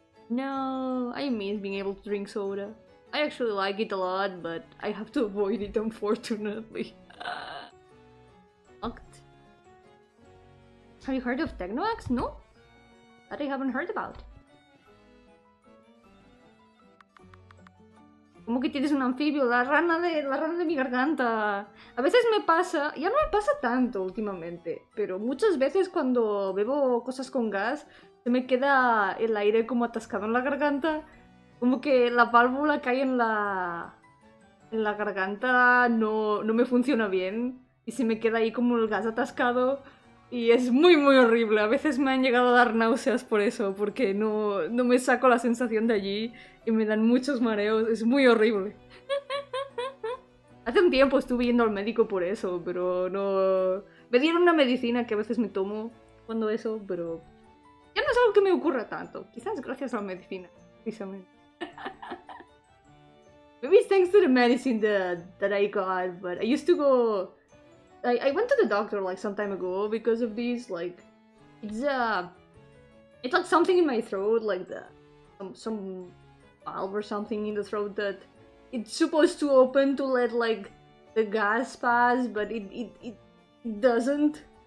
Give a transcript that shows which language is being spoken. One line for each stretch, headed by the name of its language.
English: No, I miss being able to drink soda. I actually like it a lot, but I have to avoid it, unfortunately. Locked. Have you heard of Technoax? No? That I haven't heard about.
Spanish: Como que tienes un anfibio, la rana de mi garganta. A veces me pasa, ya no me pasa tanto últimamente, pero muchas veces cuando bebo cosas con gas, se me queda el aire como atascado en la garganta. Como que la válvula que hay en la garganta no me funciona bien y se me queda ahí como el gas atascado y es muy horrible. A veces me han llegado a dar náuseas por eso, porque no me saco la sensación de allí y me dan muchos mareos. Es muy horrible. Hace un tiempo estuve yendo al médico por eso, pero no... Me dieron una medicina que a veces me tomo cuando eso, pero ya no es algo que me ocurra tanto. Quizás gracias a la medicina, precisamente.
English: Maybe it's thanks to the medicine that I got, but I used to go... I went to the doctor like some time ago because of these, like... It's like something in my throat, like some valve or something in the throat that it's supposed to open to let like the gas pass, but it doesn't.